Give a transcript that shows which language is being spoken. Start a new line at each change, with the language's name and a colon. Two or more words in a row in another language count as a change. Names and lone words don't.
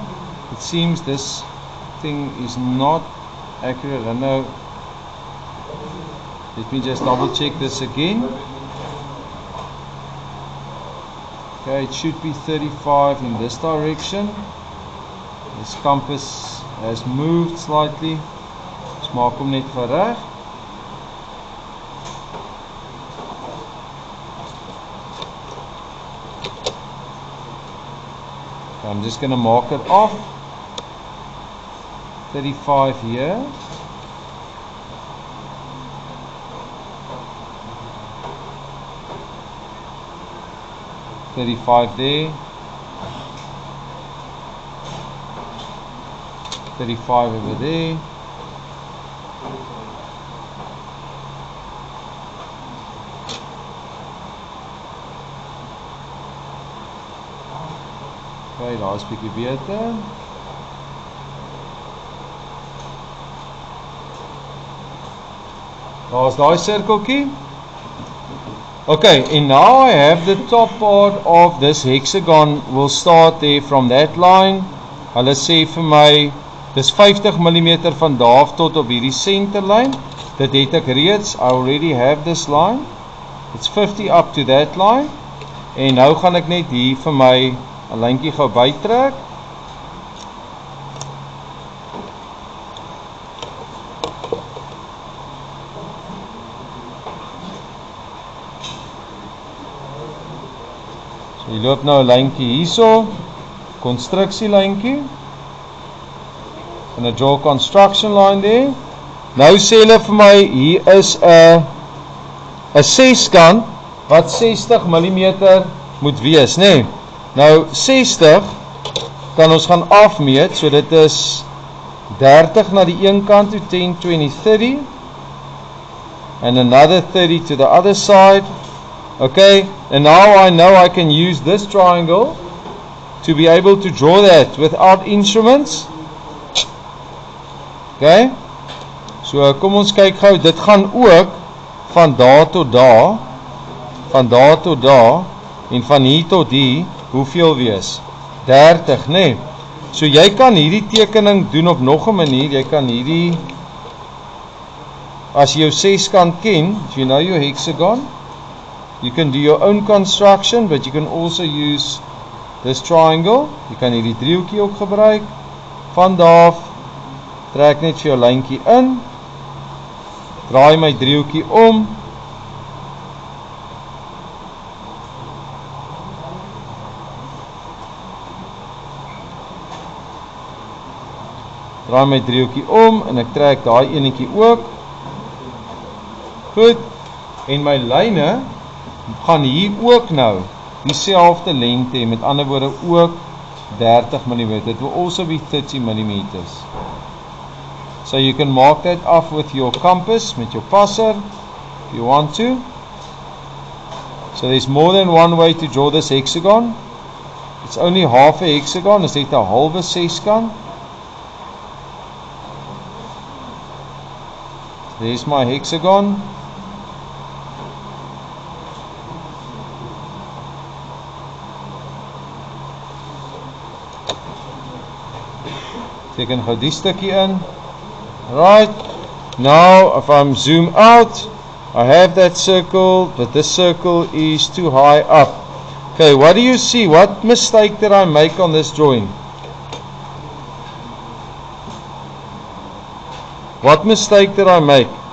English: It seems this thing is not accurate. I know. Let me just double check this again. Okay, it should be 35 in this direction. This compass has moved slightly.
Afrikaans: Ons maak hom net reg.
English: Okay, I'm just going to mark it off. 35 here. there. 35 over there.
Afrikaans: Okay, daar's bietjie beter. Daar's daai sirkeltjie.
English: Okay, and now I have the top part of this hexagon will start there from that line.
Afrikaans: Hulle sê vir my, dis 50 mm van daar af tot op hierdie centerlyn. Dit het ek reeds,
English: I already have this line. It's 50 up to that line.
Afrikaans: En nou gaan ek net hier vir my 'n lyntjie gou bytrek. So jy loop nou 'n lyntjie hierso, konstruksielyntjie. En 'n
English: draw construction line there.
Afrikaans: Nou sê hulle vir my hier is 'n seskant wat 60 mm moet wees, nê? Nee. Nou 60 kan ons gaan afmeet, so dit is 30 na die een kant toe, 10, 20, 30
English: and another 30 to the other side. Okay, and now I know I can use this triangle to be able to draw that without instruments.
Afrikaans: Okay, so kom ons kyk gou, dit gaan ook van daar tot daar, en van hier tot hier, hoeveel wees? 30, nê? Nee. So jy kan hierdie tekening doen op nog 'n manier, jy kan hierdie, as jy jou seskant ken,
English: if you know your hexagon, you can do your own construction, but you can also use this triangle.
Afrikaans: Jy kan hierdie driehoekie ook gebruik, van daar af, trek net vir jou lyntjie in, draai my driehoekie om, draai my driehoekie om, en ek trek daai enetjie ook, goed, en my lyne, gaan hier ook nou, dieselfde lengte, met ander woorde ook, 30 mm,
English: it will also be 30 mm. So you can mark that off with your compass, met your passer, if you want to. So there's more than one way to draw this hexagon. It's only half a hexagon,
Afrikaans: is dit 'n halwe seskant.
English: There's my hexagon.
Afrikaans: Teken gou die stukkie in.
English: Right, now if I'm zoom out, I have that circle, but this circle is too high up. Okay, what do you see? What mistake did I make on this drawing? What mistake did I make?